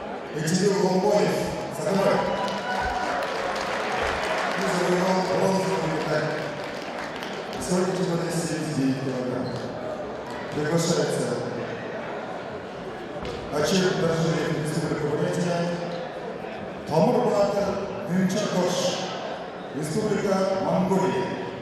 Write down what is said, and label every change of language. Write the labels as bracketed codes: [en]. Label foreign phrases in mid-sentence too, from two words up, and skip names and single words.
[ru] Этилил Ломбоев, Сагамай. И завоевал бронзовую медаль. Сегодня тяжелее 79 килограмм. Приглашается Ачир Доржиев, Республика Бурятия, Тамур Батыр Гюнчакош, Республика Монголия.